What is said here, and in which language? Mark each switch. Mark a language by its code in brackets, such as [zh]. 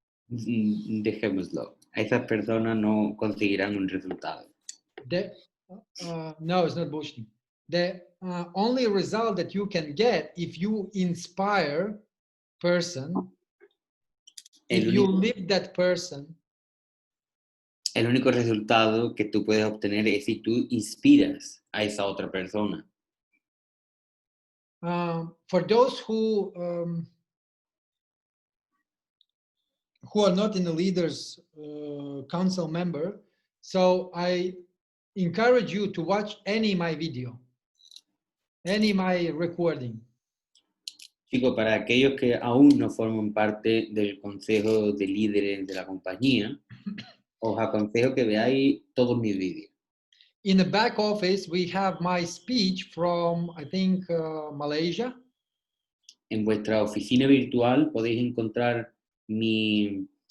[es] Dejémoslo. Esas personas no conseguirán un resultado. [en] No, it's not bullshitting. The only result that you can get if you inspire person, if you live that person. [es] El único resultado que tú puedes obtener es si tú inspiras a esa otra persona. [en] For those who are not in the leaders council member, so I encourage you to watch any my video, any my recording. [es] Chicos, para aquellos que aún no forman parte del consejo de líderes de la compañía, os aconsejo que veáis todos mis vídeos. [en] In the back office, we have my speech from, I think, Malaysia. [es] En vuestra oficina virtual podéis encontrar mi